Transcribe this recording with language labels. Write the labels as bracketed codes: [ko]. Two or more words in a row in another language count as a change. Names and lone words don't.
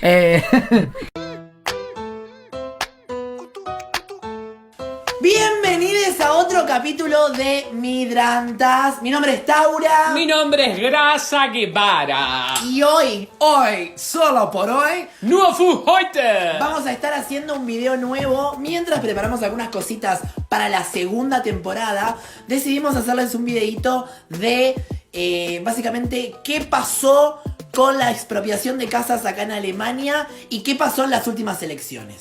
[es] Bienvenidos a otro capítulo de Midrantas. Mi nombre es Taura. Mi nombre es Grasa Guevara. Y hoy, solo por hoy, [de] Nur für heute. [es] vamos a estar haciendo un video nuevo. Mientras preparamos algunas cositas para la segunda temporada, decidimos hacerles un videito de básicamente qué pasó con la expropiación de casas acá en Alemania y qué pasó en las últimas elecciones.